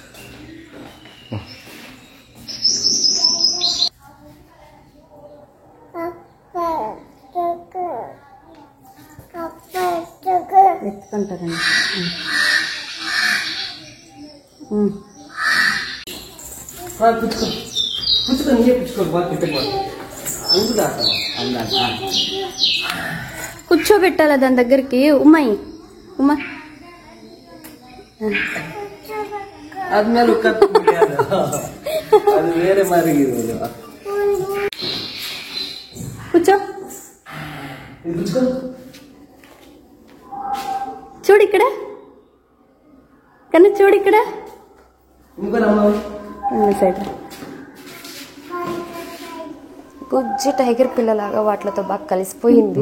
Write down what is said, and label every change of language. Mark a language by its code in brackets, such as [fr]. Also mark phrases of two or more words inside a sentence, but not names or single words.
[te] ఎత్తుకుంటారండి. కూర్చోబెట్టాలా దాని దగ్గరికి. ఉమ్మాయి ఉమ్మా [kn] ಆದ್ಮೇಲೆ ಅದು ಬೇರೆ ಮಾರಿಗಿರೋದು. [te] కూర్చో, చూడు ఇక్కడ కన్నా, చూడు ఇక్కడ సైడ్. బుజ్జి టైగర్ పిల్లలాగా వాటితో బాగా కలిసిపోయింది.